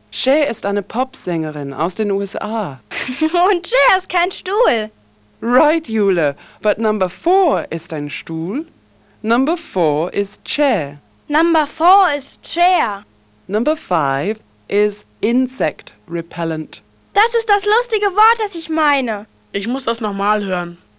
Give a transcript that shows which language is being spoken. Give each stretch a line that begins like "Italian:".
German: Cher ist eine Popsängerin aus den USA. Und Cher ist kein Stuhl.
English: Right, Jule. But number four
German: ist ein Stuhl.
English: Number four is Cher. Number four is Cher. Number five is insect repellent.
German: Das ist das lustige Wort, das ich meine. Ich muss das nochmal hören.